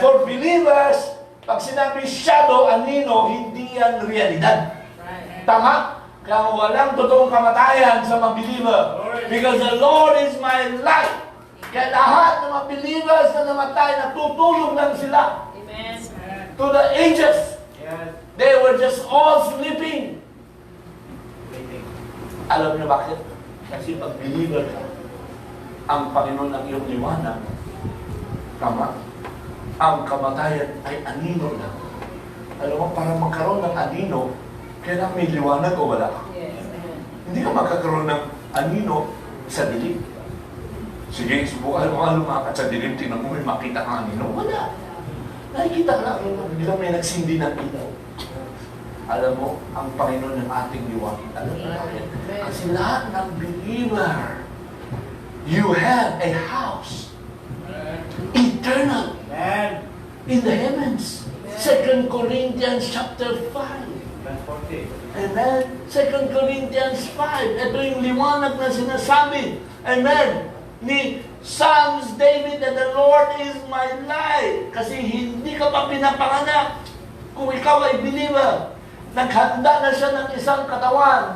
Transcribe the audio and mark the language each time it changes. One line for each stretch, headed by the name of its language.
Filipino: For believers, pag sinabi shadow, anino, hindi yan realidad.
English: Right.
Filipino: Tama? Kaya walang totoong kamatayan sa mga believer.
English: Because the Lord is my light
Filipino: Kaya lahat ng mga believers na namatay, natutulog lang sila
English: Amen. to the ages. Yes. They were just all sleeping. Waiting.
Filipino: Alam niyo bakit? Kasi pag believer ka, ang Panginoon ang iyong liwanag. Tama? Ang kamatayan ay anino lang. Alam mo, para magkaroon ng anino, kailangan may liwanag o wala. Yes. Amen. Hindi ka magkakaroon ng anino sa dilim. Sige, subukan mo nga lumakad sa dilim, tingnan mo may makita kang anino. Wala. Nakikita ka lang, hindi ka may nagsindi ng ilaw. Alam mo, ang Panginoon ng ating liwanag. Alam mo bakit? Kasi lahat ng
English: believer, you have a house, eternal, Amen. in the heavens. 2 Corinthians chapter 5. Verse 40.
Filipino: Amen. 2 Corinthians 5. Ito yung liwanag na sinasabi. Amen.
English: Ni Psalms David that the Lord is my light.
Filipino: Kasi hindi ka pa pinapanganak. Kung ikaw ay believer, naghanda na siya ng isang katawan.